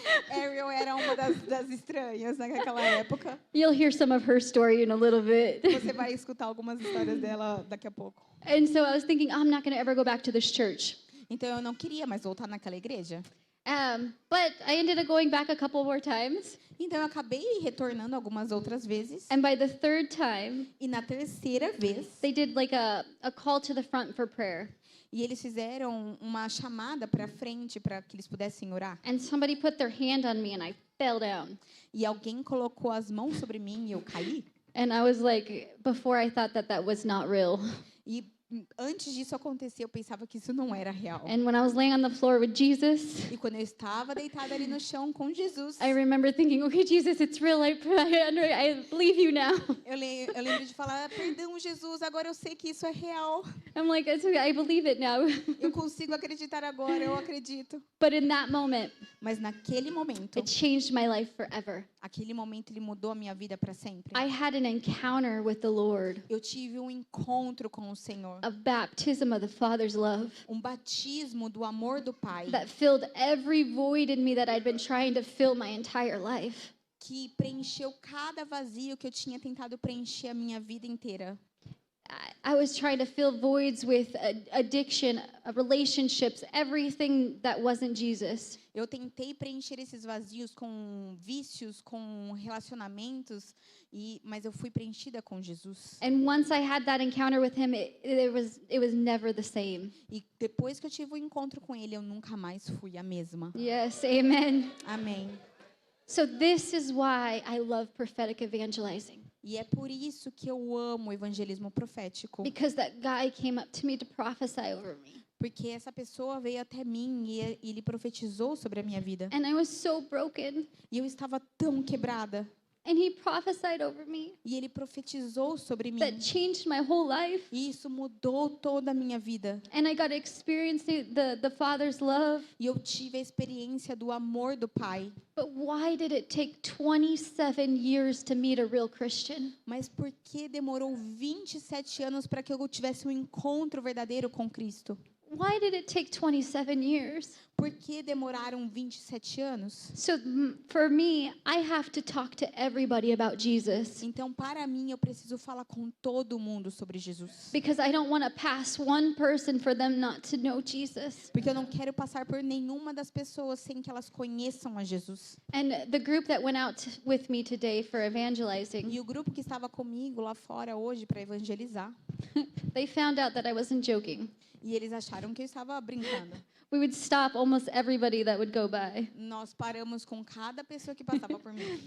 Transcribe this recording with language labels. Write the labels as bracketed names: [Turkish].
[Portuguese] Ariel era uma das estranhas naquela época. [English] You'll hear some of her story in a little bit. [Portuguese] Você vai escutar algumas histórias dela daqui a pouco. [English] And so I was thinking, I'm not going to ever go back to this church. [Portuguese] Então eu não queria mais voltar naquela igreja. [English] But I ended up going back a couple more times. [Portuguese] Então eu acabei retornando algumas outras vezes. [English] And by the third time, [Portuguese] E na terceira vez, [English] they did like a call to the front for prayer. [Portuguese] E eles fizeram uma chamada para frente para que eles pudessem orar. [English] And somebody put their hand on me and I fell down. [Portuguese] E alguém colocou as mãos sobre mim e eu caí. [English] And I was like, before I thought that that was not real. [Portuguese] E antes disso acontecer, eu pensava que isso não era real. [English] And when I was laying on the floor with Jesus, [Portuguese] E quando eu estava deitada ali no chão com Jesus, [English] I remember thinking, okay, Jesus, it's real. I believe you now. [Portuguese] eu lembro de falar, perdão, Jesus, agora eu sei que isso é real. [English] I'm like, it's okay, I believe it now. [Portuguese] Eu consigo acreditar agora, eu acredito. [English] But in that moment, [Portuguese] Mas naquele momento, [English] it changed my life forever. [Portuguese] aquele momento ele mudou a minha vida para sempre. [English] I had an encounter with the Lord, [Portuguese] Eu tive um encontro com o Senhor, [English] a baptism of the Father's love [Portuguese] um batismo do amor do Pai, [English] that filled every void in me that I'd been trying to fill my entire life. [Portuguese] que preencheu cada vazio que eu tinha tentado preencher a minha vida inteira. [English] I was trying to fill voids with addiction, relationships, everything that wasn't Jesus. [Portuguese] Eu tentei preencher esses vazios com vícios, com relacionamentos, mas eu fui preenchida com Jesus. [English] And once I had that encounter with him, it was never the same. [Portuguese] E depois que eu tive o encontro com ele, eu nunca mais fui a mesma. [English] Yes, amen. [Portuguese] Amém. [English] So this is why I love prophetic evangelizing. [Portuguese] E é por isso que eu amo o evangelismo profético. [English] Because that guy came up to me to prophesy over me. [Portuguese] Porque essa pessoa veio até mim e ele profetizou sobre a minha vida. [English] And I was so broken. [Portuguese] E eu estava tão quebrada. [English] And he prophesied over me. [Portuguese] E ele profetizou sobre mim. [English] That changed my whole life. [Portuguese] E isso mudou toda a minha vida. [English] And I got to experience the Father's love. [Portuguese] E eu tive a experiência do amor do Pai. [English] But why did it take 27 years to meet a real Christian? [Portuguese] Mas por que demorou 27 anos para que eu tivesse um encontro verdadeiro com Cristo? [English] Why did it take 27 years? [Portuguese] Por que demoraram 27 anos? [English] So for me, I have to talk to everybody about Jesus. [Portuguese] Então, para mim, eu preciso falar com todo mundo sobre Jesus. [English] Because I don't want to pass one person for them not to know Jesus. [Portuguese] Porque eu não quero passar por nenhuma das pessoas sem que elas conheçam a Jesus. [English] And the group that went out with me today for evangelizing, [Portuguese] E o grupo que estava comigo lá fora hoje para evangelizar, [English] they found out that I wasn't joking. [Portuguese] e eles acharam que eu estava brincando. [English] We would stop almost everybody that would go by. [Portuguese] Nós paramos com cada pessoa que passava por mim.